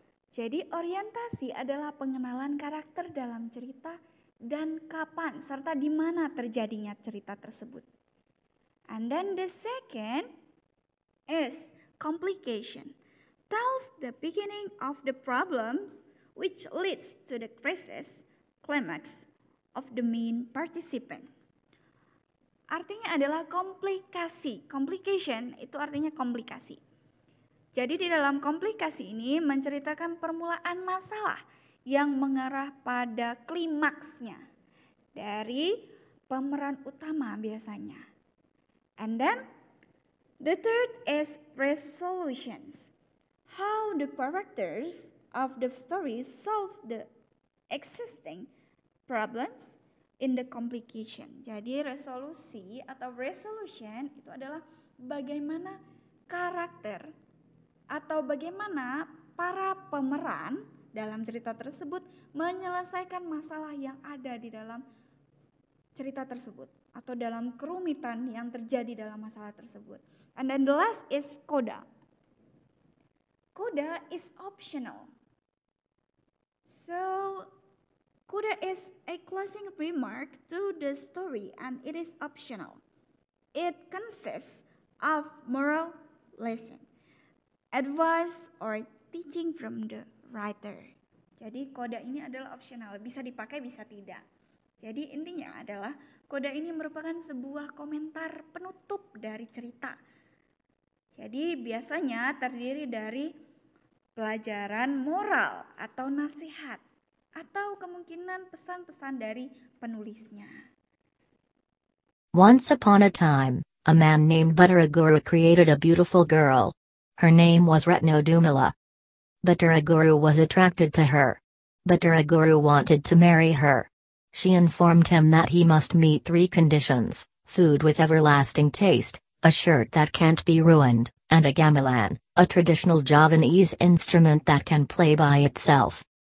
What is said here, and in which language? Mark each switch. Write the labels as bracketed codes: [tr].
[id] Jadi orientasi adalah pengenalan karakter dalam cerita dan kapan serta di mana terjadinya cerita tersebut. [en] And then the second is complication. Tells the beginning of the problems which leads to the crisis, climax of the main participant. [id] Artinya adalah komplikasi. Complication itu artinya komplikasi. Jadi di dalam komplikasi ini menceritakan permulaan masalah yang mengarah pada klimaksnya dari pemeran utama biasanya. [en] And then the third is resolutions. How the characters of the story solve the existing problems in the complication. [id] Jadi resolusi atau resolution itu adalah bagaimana karakter atau bagaimana para pemeran dalam cerita tersebut menyelesaikan masalah yang ada di dalam cerita tersebut atau dalam kerumitan yang terjadi dalam masalah tersebut. [en] And then the last is coda. Coda is optional. So, coda is a closing remark to the story and it is optional. It consists of moral lesson, advice or teaching from the writer. [id] Jadi coda ini adalah optional, bisa dipakai bisa tidak. Jadi intinya adalah coda ini merupakan sebuah komentar penutup dari cerita. Jadi biasanya terdiri dari pelajaran moral atau nasihat atau kemungkinan pesan-pesan dari penulisnya. [en] Once upon a time, a man named Butteraguru created a beautiful girl. Her name was Retno Dumila. Batara Guru was attracted to her. Batara Guru wanted to marry her. She informed him that he must meet 3 conditions: food with everlasting taste, a shirt that can't be ruined, and a gamelan, a traditional Javanese instrument that can play by itself.